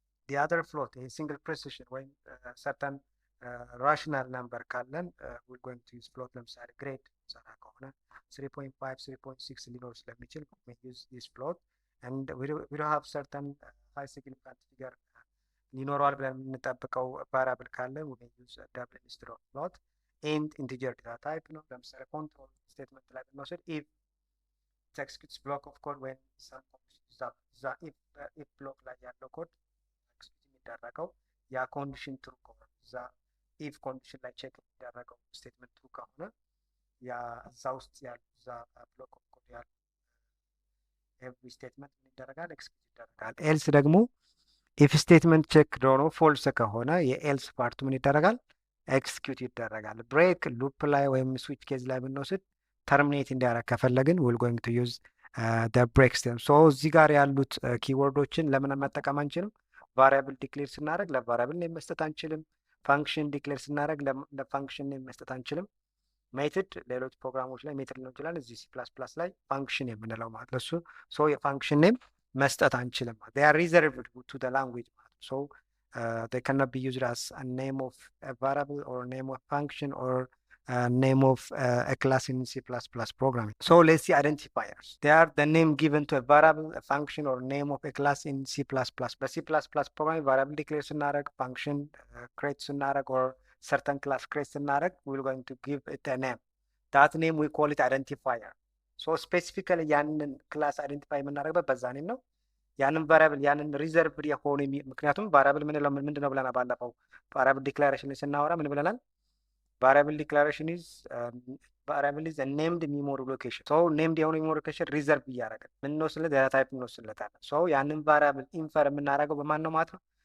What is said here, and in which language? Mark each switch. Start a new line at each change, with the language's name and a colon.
English: The other float, a single precision ወይም certain rational number ካለን we're going to use float. ለምሳሌ grade ሰራ ከሆነ 3.5 3.6 ሊኖር ስለሚችል we may use this float. And we don't have certain high significant figure ሊኖረዋል ብለን የምንጠብቀው ቫሪያብል ካለ we may use a double instead of float.
Amharic: And integer data type ነው። ለምሳሌ ኮንትሮል ስቴትመንት ላይ ብንወስድ if it executes block of code when some if block ላይ ያለው ኮድ ኤክስኪዩት የሚደረገው ያ ኮንዲሽን ትሩ ከሆነ እዛ if ኮንዲሽን ላይ ቼክ የሚደረገው ስቴትመንት ትሩ ከሆነ ያ እዛ ውስጥ ያሉ እዛ ብሎክ ኦፍ ኮድ ያሉ ኤቭሪ ስቴትመንት ምን ይደረጋል? ኤክስኪዩት ይደረጋል። ኤልስ ደግሞ ኢፍ ስቴትመንት ቼክ ሆኖ ፎልስ ከሆነ የኤልስ ፓርቱ ምን ይደረጋል? ኤክስኪዩት ይደረጋል። ብሬክ ሉፕ ላይ ወይም ስዊች ኬዝ ላይ ብንወስድ ተርሚኔት እንዲያደርግ ከፈለግን ዊል ጎይንግ ቱ ዩዝ ብሬክ ስቴትመንት። ሶ እዚህ ጋር ያሉት ኪወርዶችን ለምን መጠቀም አንችልም? ቫሪያብል ዲክሌር ስናደርግ ለቫሪያብል ኔም መስጠት አንችልም። ፋንክሽን ዲክሌር ስናደርግ ለፋንክሽን ኔም መስጠት አንችልም። ሜትድ ሌሎች ፕሮግራሞች ላይ ሜትድ ሊሆን ይችላል። እዚህ C++ ላይ ፋንክሽን የምንለው ማለት ለሱ ሶ የፋንክሽን ኔም መስጠት አንችልም። they are reserved to the language.
English: So they cannot be used as a name of a variable or name of function or name of a class in C++ programming. So let's see identifiers. They are the name given to a variable, a function, or name of a class in C++. But C++ programming variable declare ስናደርግ function create ስናደርግ or certain class create ስናደርግ we're going to give it a name. That name we call it identifier.
Amharic: ሶ ስፔሲፊካሊ ያንን ክላስ አይደንቲፋይ የምናደርግበት በዛ ኔም ነው። ያንን ቫሪያብል ያንን ሪዘርቭድ የሆነ ምክንያቱም ቫሪያብል ምንድን ነው ብለናል ባለፈው ቫሪያብል ዲክላሬሽን ስናወራ ምን ብለናል? ቫሪያብል ዲክላሬሽን ኢዝ ቫሪያብል ኢዝ ኔምድ ሚሞሪ ሎኬሽን። ሶ ኔምድ የሆነ ሚሞሪ ሎኬሽን ሪዘርቭ እያደረግን ምንወስድለት ዳታ ታይፕ እንወስድለታለን። ሶ ያንን ቫሪያብል ኢንፈር የምናደርገው በማን ነው ማለት ነው?